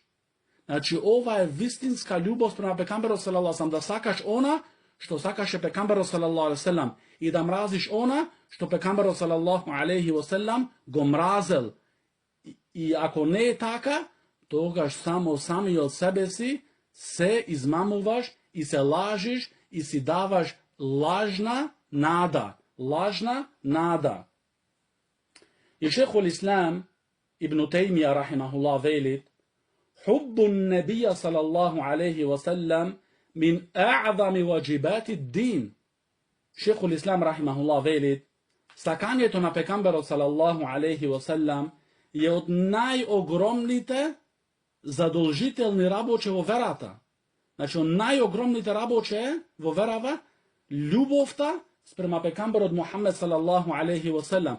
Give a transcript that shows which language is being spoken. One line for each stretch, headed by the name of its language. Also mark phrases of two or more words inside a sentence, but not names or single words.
Macedonian: Значи ова е вистинска љубов према пекамберот
Arabic: صلى الله عليه وسلم,
Macedonian: да сакаш она што сакаше пекамберот
Arabic: صلى الله عليه وسلم
Macedonian: и да мразиш она што пекамберот
Arabic: صلى الله عليه وسلم
Macedonian: го мразел. И ако не е така, тогаш сами од себе си се измамуваш и се лажиш и си даваш лажна нада. И шейхул Ислам Ибн Теймија рахимахуллах велит:
Arabic: حب النبي صلى الله عليه وسلم من أعظم واجبات الدين.
Macedonian: Шейхул Ислам рахимахуллах велит: сакањето на пекамберот
Arabic: صلى الله عليه وسلم
Macedonian: е од најогромните задолжителни работи во верата. Значи, најогромните работи во верава љубовта спрема пекамберот Мухаммед
Arabic: صلى الله عليه وسلم.